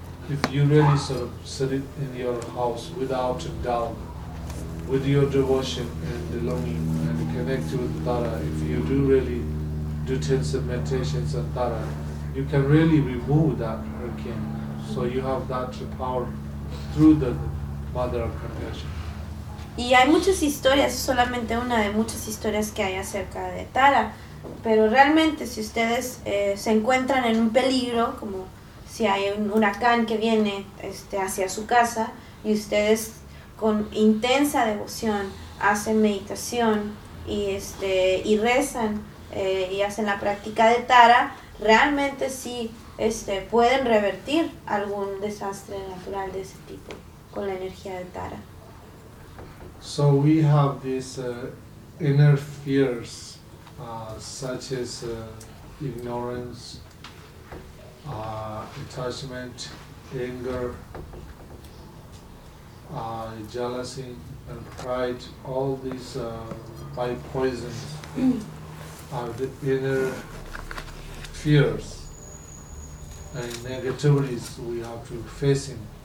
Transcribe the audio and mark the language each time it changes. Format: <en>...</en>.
<en>If you really sort of sit it in your house without a doubt, with your devotion and the longing and connect with Tara, if you do really do tens of meditations on Tara, you can really remove that hurricane. So you have that power through the mother of compassion.</en> <es>Y hay muchas historias, solamente una de muchas historias que hay acerca de Tara, pero realmente si ustedes se encuentran en un peligro, como si hay un huracán que viene hacia su casa, y ustedes con intensa devoción hacen meditación y rezan y hacen la práctica de Tara, realmente sí pueden revertir algún desastre natural de ese tipo con la energía de Tara.</es> <en>So we have these inner fears such as ignorance, attachment, anger, jealousy and pride, all these by poison are the inner fears and negativities we have to face in.</en>